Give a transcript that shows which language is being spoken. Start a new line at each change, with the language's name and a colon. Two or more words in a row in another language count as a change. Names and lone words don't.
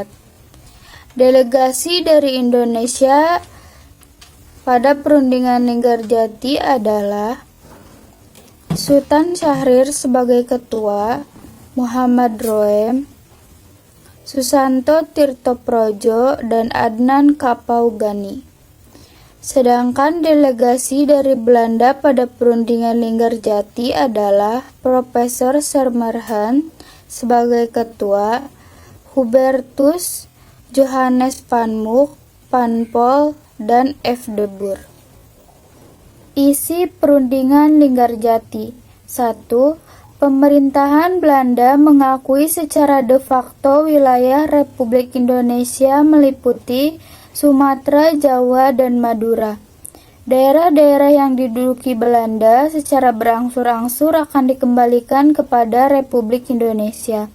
Indonesian: Delegasi dari Indonesia pada Perundingan Linggarjati adalah Sultan Syahrir sebagai ketua, Muhammad Roem, Susanto Tirtoprojo, dan Adnan Kapaugani. Sedangkan delegasi dari Belanda pada Perundingan Linggarjati adalah Profesor Sermerhan sebagai ketua, Hubertus Johannes van Mook, Van Pol, dan F. de Boer. Isi Perundingan Linggarjati. 1. Pemerintahan Belanda mengakui secara
Latin: de facto
Indonesian: wilayah Republik Indonesia meliputi Sumatera, Jawa, dan Madura. Daerah-daerah yang diduduki Belanda secara berangsur-angsur akan dikembalikan kepada Republik Indonesia.